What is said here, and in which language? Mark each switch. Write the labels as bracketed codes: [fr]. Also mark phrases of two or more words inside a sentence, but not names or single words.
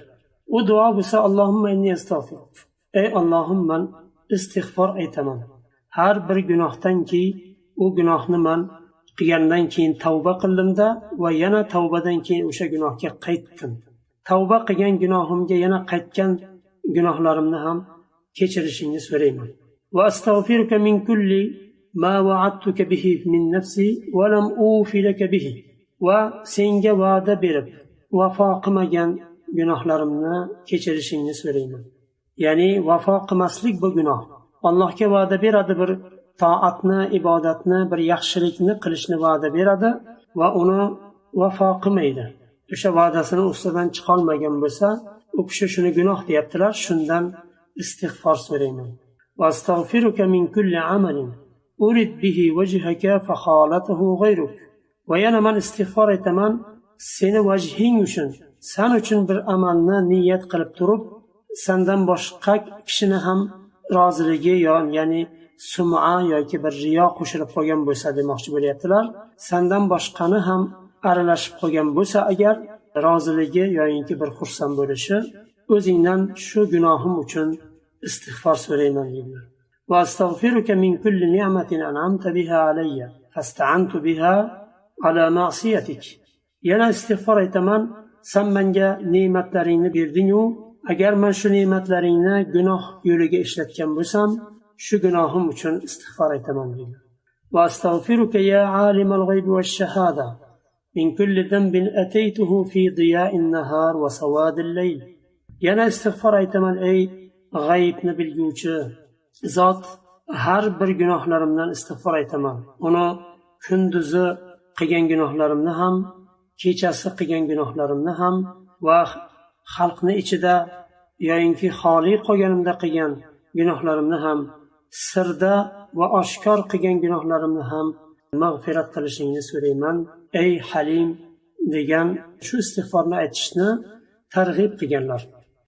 [uz] U duo bo'lsa: [ar] اللهم إني أستغفرك. [uz] Ey Allohim, men istig'for aytaman. Har bir gunohdan keyin u gunohni men qilgandan keyin tavba qildimda va yana tavbadan keyin o'sha gunohga qaytdim. Tavba qilgan gunohimga yana qaytgan gunohlarimni ham kechirishingni so'rayman. [ar] وأستغفرك من كل ما وعدتك به من نفسي ولم أوف لك به. [uz] Va senga va'da berib vafo qilmagan gunohlarimni kechirishingni so'rayman. Ya'ni vafo qilmaslik bu gunoh. Allohga va'da beradi, bir toatni, ibodatni, bir yaxshilikni qilishni va'da beradi va uni vafo qilmaydi. O'sha va'dasini ustidan chiqolmagan bo'lsa, u kishi shuni gunoh deyaptilar. Shundan istig'for so'rayman. [ar] وأستغفرك من كل عمل أريد به وجهك فخالطه غيرك. [uz] Va yana men istig'for aytaman, seni vajhing uchun, sen uchun bir amalni niyat qilib turib, sendan boshqa kishini ham roziligi, ya'ni sum'a yoki bir riyo qo'shilib qolgan bo'lsa demoqchi bo'lyaptilar. Sendan boshqani ham aralashib qolgan bo'lsa agar, roziligi yoki bir xursand bo'lishi, o'zingdan shu gunohim uchun istig'for so'rayman dedilar. [ar] وأستغفرك من كل نعمة أنعمت بها علي فاستعنت بها على معصيتك. [uz] yana istig'for aytaman, sen menga ne'matlaringni berding-u, agar men shu ne'matlaringni gunoh yo'liga ishlatgan bo'lsam, shu gunohim uchun istig'for aytaman deydi. [ar] وأستغفرك يا عالم الغيب والشهادة من كل ذنب أتيته في ضياء النهار وسواد الليل. [uz] yana istig'for aytaman, ey g'aybni bilguvchi zot, har bir gunohlarimdan istig'for aytaman. Uni kunduzi qilgan gunohlarimni ham, kechasi qilgan gunohlarimni ham va xalqni ichida yoyinki xoli qolganimda qilgan gunohlarimni ham, sirda va oshkor qilgan gunohlarimni ham mag'firat qilishingni so'rayman, ey Halim degan shu istig'forni aytishni targ'ib qilganlar.